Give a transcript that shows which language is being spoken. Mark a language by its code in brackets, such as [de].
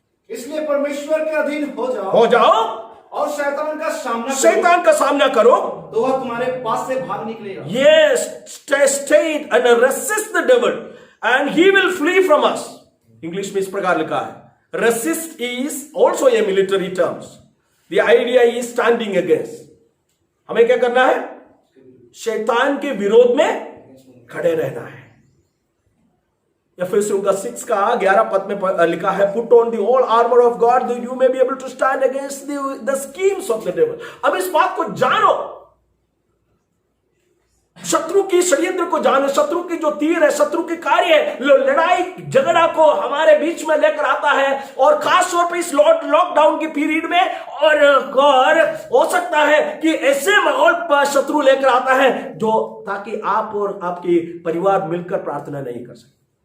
[hi] इसलिए परमेश्वर के अधीन हो जाओ और शैतान का सामना करो तो वह तुम्हारे पास से भाग निकलेगा। [en] Yes, stay and resist the devil and he will flee from us. [hi] English में इस प्रकार लिखा है। [en] Resist is also a military terms. The idea is standing against. [hi] हमें क्या करना है? शैतान के विरोध में खड़े रहना है। एफेसियों का 6 का 11 पद में लिखा है, [en] Put on the whole armour of God that you may be able to stand against the schemes of the devil. [hi] अब इस बात को जानो, शत्रु की षड्यंत्र को जानो, शत्रु की जो तीर है, शत्रु के कार्य है, लड़ाई झगड़ा को हमारे बीच में लेकर आता है, और खास तौर पर इस लॉकडाउन की पीरियड में, और हो सकता है कि ऐसे माहौल पर शत्रु लेकर आता है जो ताकि आप और आपके परिवार मिलकर प्रार्थना नहीं कर सके।